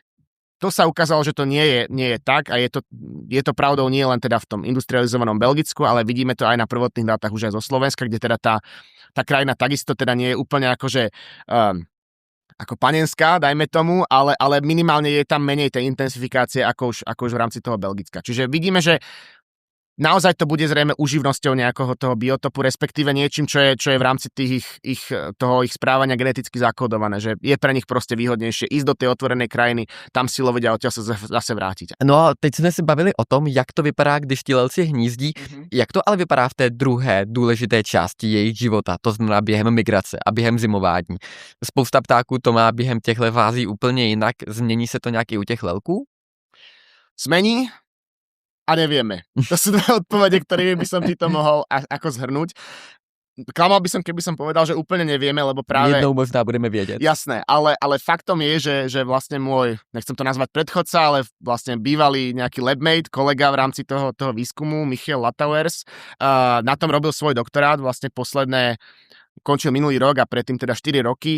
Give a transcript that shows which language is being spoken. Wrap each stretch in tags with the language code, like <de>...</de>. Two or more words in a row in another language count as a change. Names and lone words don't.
<sk>To sa ukázalo, že to nie je tak a je to pravdou nie len teda v tom industrializovanom Belgicku, ale vidíme to aj na prvotných dátach už aj zo Slovenska, kde teda tá krajina takisto teda nie je úplne akože ako panenská, dajme tomu, ale minimálne je tam menej tej intenzifikácie ako už v rámci toho Belgicka. Čiže vidíme, že naozaj to bude zrejme uživnosťou nejakého toho biotopu, respektíve niečím, čo je v rámci toho ich správania geneticky zakodované, že je pre nich proste výhodnejšie ísť do tej otvorenej krajiny, tam si loviť a odtiaľ sa zase vrátiť.</sk> <cs>No a teď jsme se bavili o tom, jak to vypadá, když ti lelci hnízdí, jak to ale vypadá v té druhé důležité části jejich života, to znamená během migrace a během zimování. Spousta ptáků to má během těchto fází úplně jinak, změní se to nějak i u těch lelků?</cs> <sk>Zmení a nevieme. To sú dve odpovede, ktorými by som ti to mohol ako zhrnúť. Klamal by som, keby som povedal, že úplne nevieme, lebo práve...</sk> <cs>Jednou možná budeme vědět.</cs> <sk>Jasné, ale faktom je, že vlastne môj, nechcem to nazvať predchodca, ale vlastne bývalý nejaký labmate, kolega v rámci toho výskumu, Michiel Latauers, na tom robil svoj doktorát, vlastne končil minulý rok a predtým teda 4 roky.</sk>